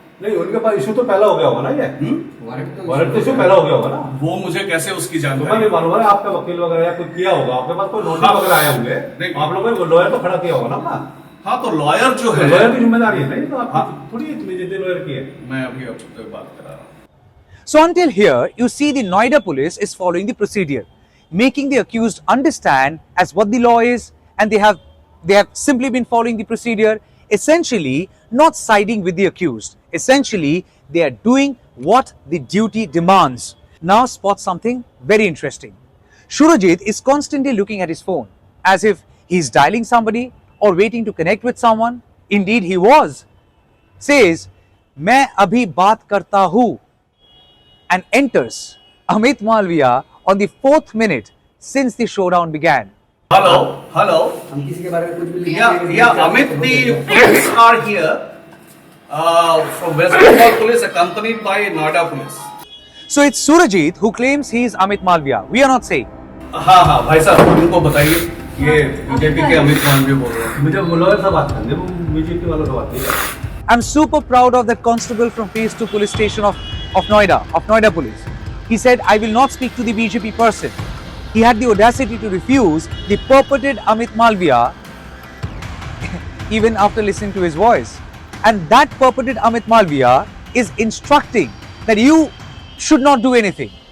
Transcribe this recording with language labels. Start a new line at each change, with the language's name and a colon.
Hindi: नहीं उनके pass issue तो पहला हो गया होगा ना ये वारंट तो इशू पहला हो गया होगा ना वो मुझे कैसे उसकी तुम्हें जानकारी नहीं मालूम है आपका वकील वगैरह या कोई किया होगा आपके पास कोई नोटिस वगैरह आए होंगे आप लोगों ने लॉयर तो खड़ा किया होगा ना अपना हाँ तो लॉयर जो है लॉयर की जिम्मेदारी है नहीं तो आप थोड़ी इतनी जितनी लॉयर की है मैं अभी आपसे बात करा रहा हूँ
English: so until here, you see the Noida police is following the procedure, making the accused understand as what the law is, and they have simply been following the procedure, essentially not siding with the accused. Essentially, they are doing what the duty demands. Now spot something very interesting. Surajit is constantly looking at his phone, as if he is dialing somebody or waiting to connect with someone. Indeed, he was. Says,
Hindi: "मैं अभी बात करता हूँ,"
English: and enters Amit Malviya on the 4th minute since the showdown began. Hello.
Hindi: हम किसी के बारे में कुछ भी
English: Yeah, Amit, the police are here from West Bengal police accompanied by Noida police. So it's Surajit who claims he is Amit Malviya. We are not saying.
Hindi: हाँ भाई साहब उनको बताइए ये बीजेपी के अमित मालवीय बोल रहे हैं मुझे लॉयर से बात करनी है बीजेपी वालों से बात नहीं है
English: I'm super proud of that constable from Phase 2 police station of Noida police. He said, I will not speak to the BJP person. He had the audacity to refuse the purported Amit Malviya even after listening to his voice. And that purported Amit Malviya is instructing that you should not do anything.